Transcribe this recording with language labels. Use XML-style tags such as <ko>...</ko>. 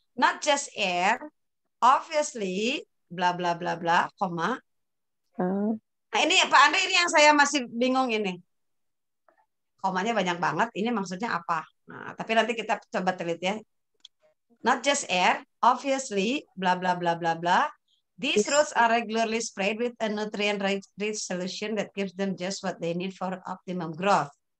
<en>Not just air, obviously, bla bla bla bla, koma.</en> <id>Nah ini Pak Andre, ini yang saya masih bingung ini. Komanya banyak banget, ini maksudnya apa? Nah, tapi nanti kita coba teliti ya.</id> <en>Not just air, obviously, bla bla bla bla bla. These roots are regularly sprayed with a nutrient-rich solution that gives them just what they need for optimum growth.</en>